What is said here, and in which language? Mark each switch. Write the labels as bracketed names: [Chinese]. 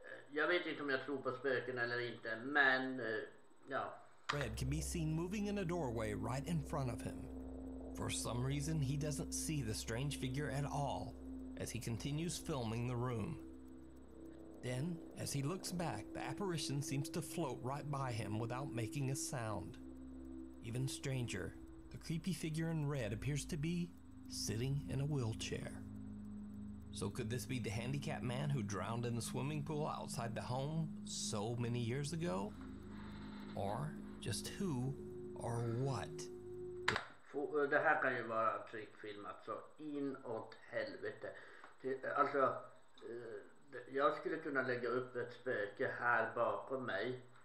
[Swedish] Jag vet inte om jag tror på spöken eller inte, men ja. [English] red can be seen moving in a doorway right in front of him. For some reason, he doesn't see the strange figure at all as he continues filming the room. Then, as he looks back, the apparition seems to float right by him without making a sound. Even stranger, the creepy figure in red appears to be sitting in a wheelchair. So could this be the handicapped man who drowned in the swimming pool outside the home so many years ago? Or just who or what? [Swedish] Det här kan ju vara trickfilmat så inåt helvete. Alltså, jag skulle kunna lägga upp ett spöke här bakom mig.